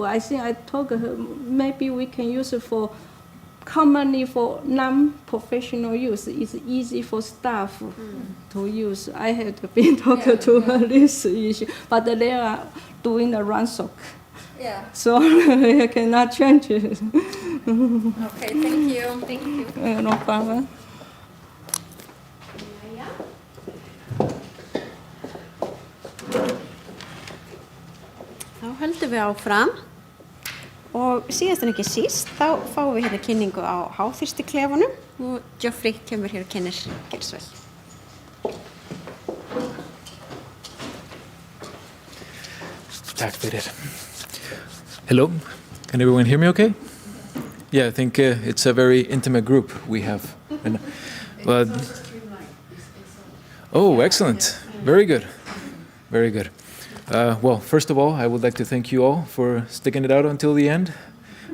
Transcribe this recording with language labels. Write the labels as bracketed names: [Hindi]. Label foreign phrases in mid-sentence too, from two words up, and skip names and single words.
[English] I think I told her maybe we can use it for commonly for non-professional use. It's easy for staff to use. I had been talking to her this issue, but they are doing the ransock. Yeah. So I cannot change it. Okay, thank you. Thank you. No problem. [Icelandic] Þá höldum við áfram og síðast en ekki síst þá fáum við hérna kynningu á háþrýstiklefunum og Geoffrey kemur hér og kennir. Gjörðu svo vel. Takk fyrir. [English] Hello, can everyone hear me okay? Yeah, I think it's a very intimate group we have. Oh, excellent. Very good. Very good. Well, first of all, I would like to thank you all for sticking it out until the end.